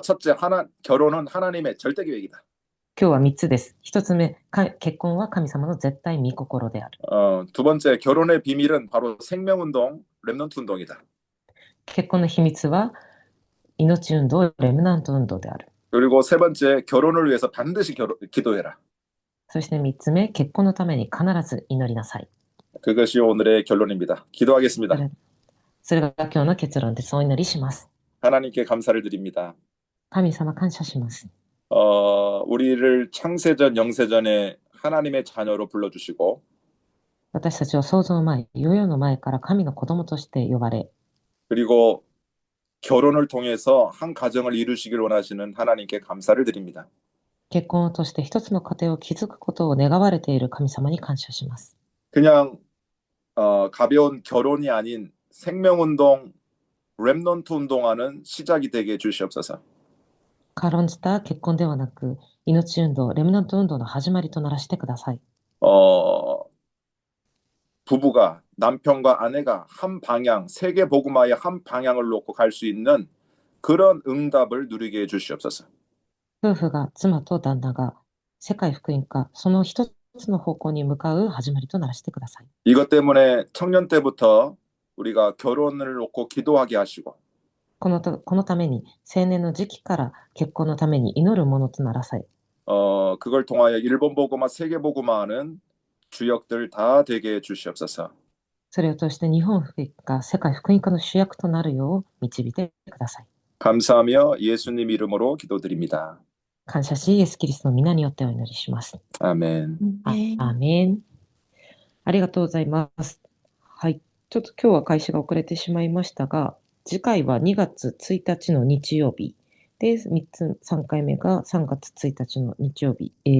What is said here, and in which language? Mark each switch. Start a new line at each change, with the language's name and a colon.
Korean: 첫째, 결혼은 하나님의 절대 계획이다.
Japanese: 今日は3つです。 1つ目、結婚は神様の絶対御心である。
Korean: 두 번째, 결혼의 비밀은 바로 생명운동, 렘넌트 운동이다.
Japanese: 結婚の秘密は命運動、レムナント運動である。
Korean: 그리고 세 번째, 결혼을 위해서 반드시 기도해라.
Japanese: そして3つ目、結婚のために必ず祈りなさい。
Korean: 그것이 오늘의 결론입니다. 기도하겠습니다.
Japanese: それが今日の結論です。お祈りします。
Korean: 하나님께 감사를 드립니다.
Japanese: 神様感謝します。
Korean: 우리를 창세전, 영세전에 하나님의 자녀로 불러주시고
Japanese: 私たちを創造前、世々の前から神の子供として呼ばれ、
Korean: 그리고 결혼을 통해서 한 가정을 이루시길 원하시는 하나님께 감사를 드립니다.
Japanese: 結婚を通して一つの家庭を築くことを願われている神様に感謝します。
Korean: 그냥 가벼운 결혼이 아닌 생명운동, 렘넌트 운동하는 시작이 되게 해주시옵소서.
Japanese: 軽んじた結婚ではなく、命運動、レムナント運動の始まりとならしてください。
Korean: 부부가 남편과 아내가 한 방향, 세계 복음화의 한 방향을 놓고 갈 수 있는 그런 응답을 누리게 해주시옵소서.
Japanese: 夫婦が妻と旦那が世界福音化、その一つの方向に向かう始まりとならしてください。
Korean: 이것 때문에 청년 때부터 우리가 결혼을 놓고 기도하게 하시고
Japanese: このために青年の時期から結婚のために祈るものとならさい。
Korean: 그걸 통하여 일본 복음화, 세계 복음화하는 주역들 다 되게 해주시옵소서.
Japanese: それを通して日本福音化、世界福音化の主役となるよう導いてください。
Korean: 감사하며 예수님 이름으로 기도드립니다.
Japanese: 感謝し、イエス・キリストの皆によってお祈りします。
Korean: 아멘.
Japanese: アーメン。ありがとうございます。はい。ちょっと今日は開始が遅れてしまいましたが、次回は2月1日の日曜日で、3回目が3月1日の日曜日。